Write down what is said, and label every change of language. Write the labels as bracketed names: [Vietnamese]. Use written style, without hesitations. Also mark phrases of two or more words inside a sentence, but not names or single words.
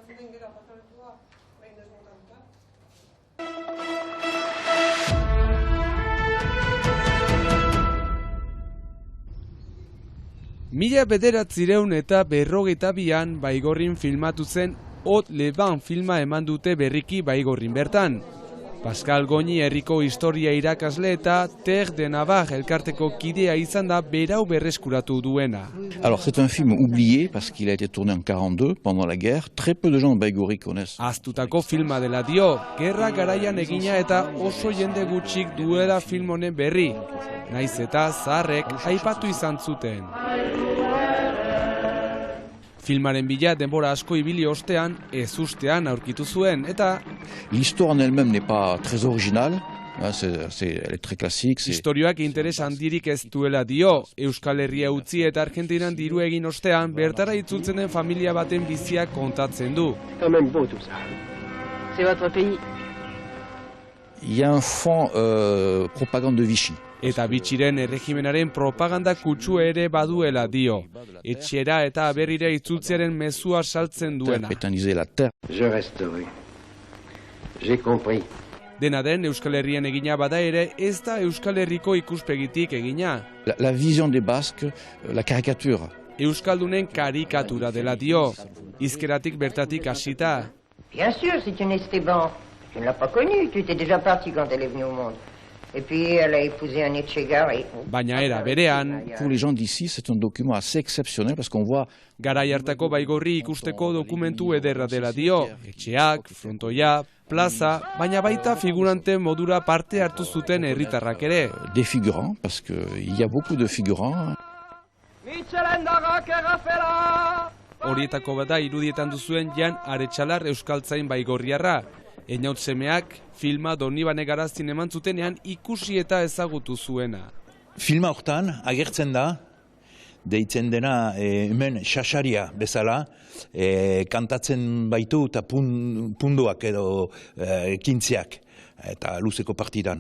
[Basque] Mila 1952an Baigorrin filmatu zen Haut les Vents filma eman dute berriki Baigorrin bertan. Pascal Goñi herriko historia irakasle eta Terre de Navarre elkarteko kidea izan da berau berreskuratu duena. [French] Alors c'est un film oublié parce qu'il a été tourné en 42 pendant la guerre. Très peu de gens de Baigorri connaissent. [Basque] Ahaztutako filma dela dio, gerra garaian egina eta oso jende gutxik duela film honen berri. Naiz eta zaharrek aipatu izan zuten. Filmaren bila denbora asko ibili ostean, ezustean aurkitu zuen, eta [French] l'histoire en elle-même n'est pas très originale, elle est très classique. [Basque] Historioak interes handirik ez duela dio, Euskal Herria utzi eta Argentinan diru egin ostean, bertara itzultzen den familia baten biziak kontatzen du. [French] C'est votre pays. Il y a un fond propagande de Vichy. [Basque] Eta Vichyren erregimenaren propaganda kutsu ere baduela dio. Etxera eta berrira itzultzearen mezua saltzen duena. [French] Je resterai. J'ai compris. [Basque] Dena den Euskal Herrian egina bada ere, ez da Euskal Herriko ikuspegitik egina. [French] La vision des Basques, la caricature. [Basque] Euskaldunen karikatura dela dio. Hizkeratik bertatik hasita. [French] Bien sûr, c'est une Esteban. Tu ne l'as pas connue, tu étais déjà parti quand elle est venue au monde. Et puis elle a épousé un Etxegarri. [Basque] Baina era berean, [French] pour les gens d'ici, c'est un document assez exceptionnel parce qu'on voit [Basque] garai hartako Baigorri ikusteko dokumentu ederra dela dio. Etxeak, frontoia, plaza, baina baita figurante modura parte hartu zuten herritarrak ere. [French] Des figurants, parce que il y a beaucoup de figurants. [Basque] Horietako bada irudietan duzuen Jan Aretxalar euskaltzain baigorriarra. Einaut semeak filma Donibane Garaztin eman zutenean ikusi eta ezagutu zuena. Filma hortan agertzen da, deitzen dena hemen xaxaria bezala, kantatzen baitu eta punduak edo kintziak, eta luzeko partidan.